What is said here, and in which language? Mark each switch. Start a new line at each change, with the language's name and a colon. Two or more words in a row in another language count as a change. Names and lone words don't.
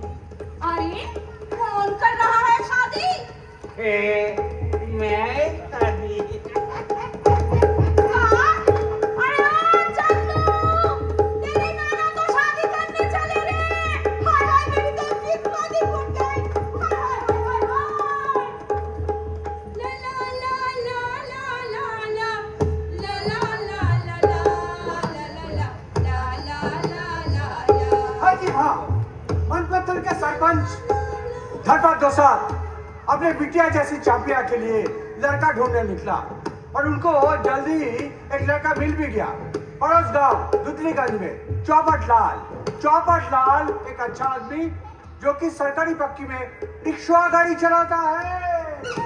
Hindi: अरे कौन कर रहा है शादी? मैं शादी। हाँ? अरे ओ चंदू, तेरे नाना तो शादी करने चले रे। हाय हाय मेरी तो किस्मत ही फूट गई। हाय हाय हाय हाय। ला ला ला ला ला ला ला ला ला ला ला ला ला। हाँ जी हाँ, मनपत्थर के सरपंच धरपत दोसार अपने बिटिया जैसी चापिया के लिए लड़का ढूंढने निकला और उनको जल्दी ही एक लड़का मिल भी गया। पड़ोस गांव दुतलीगंज में चौपट लाल एक अच्छा आदमी जो कि सरकारी पक्की में रिक्शा गाड़ी चलाता है।